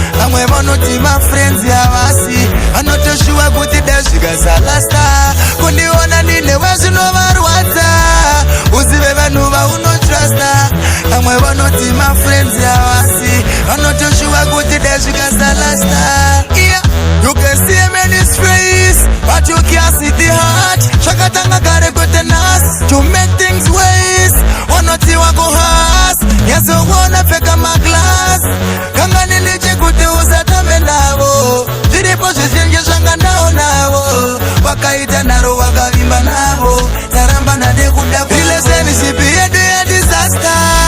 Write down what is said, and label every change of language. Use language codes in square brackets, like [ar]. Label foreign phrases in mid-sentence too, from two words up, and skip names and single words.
[sn] Vamwe vanoti ma friends havasi. Vanotoshuwa kuti dai zvikasa lasta. Kundiona ndine wezvinovarwadza. Usive vanhu vauno trusta. Vamwe vanoti ma friends havasi. Vanotoshuwa kuti dai zvikasa lasta. [en] Yeah, you can see a man is face, but you can't see the heart. [sn] Zvakatanga kare kwete nhasi. [en] To make things worse, [sn] vanoti wako has. Yazoona pfeka maglass. Kangani ndichikuti usatambe navo. Zviripo zvizhinji zvanga ndaonavo. Wakaita nharo wakavimba navo. Taramba nade kuda ku- Relationship yedu ya disaster.